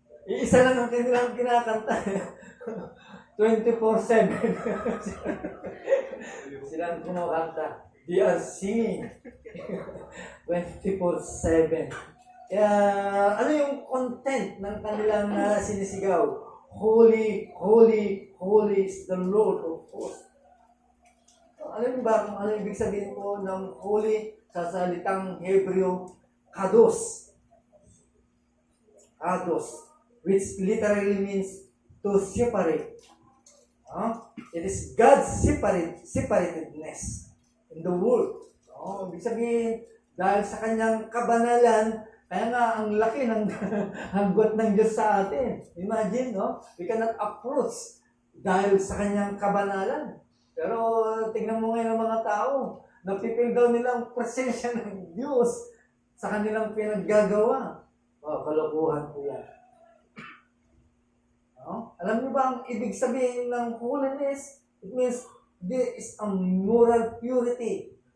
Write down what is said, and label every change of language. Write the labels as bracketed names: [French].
[Filipino] Iisa lang ang kanilang kinakanta. 24/7. Silang kumakanta. [English] They are singing 24/7. [Filipino] Kaya ano yung content ng kanilang sinisigaw? [English] Holy, holy, holy is the Lord of hosts. [Filipino] Alam mo ba kung ano ibig sabihin po ng holy sa salitang Hebreo? [Hebrew] Kados. Kados. [English] Which literally means to separate. It is God's separatedness in the world. [Filipino] Ibig sabihin, dahil sa kanyang kabanalan, kaya nga ang laki ng hanggot ng Diyos sa atin. Imagine, no? [English] We cannot approach [Filipino] dahil sa kanyang kabanalan. Pero tingnan mo ngayon ang mga tao, napipil daw nilang presensya ng Diyos sa kanilang pinaggagawa. Kalokohan po yan. Alam niyo ba ang ibig sabihin ng holiness? [English] It means there is a moral purity.